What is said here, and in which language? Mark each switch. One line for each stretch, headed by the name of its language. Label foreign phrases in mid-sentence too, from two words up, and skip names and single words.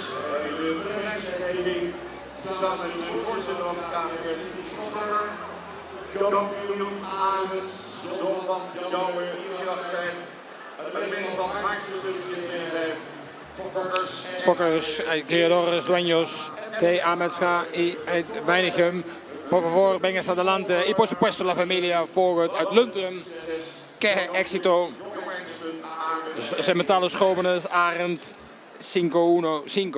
Dutch: De prijsgeving staat met de voorzitter van de KNVS. Kampioen Arendt, zoon van Jouwe, Fokkers,
Spanish: creadores, dueños de Ametzga y Weinigem. Por favor, vénganse adelante. Y por supuesto la familia Voogd uit Lunteren. Que éxito. Cementales jóvenes, Arendt 5-1-5.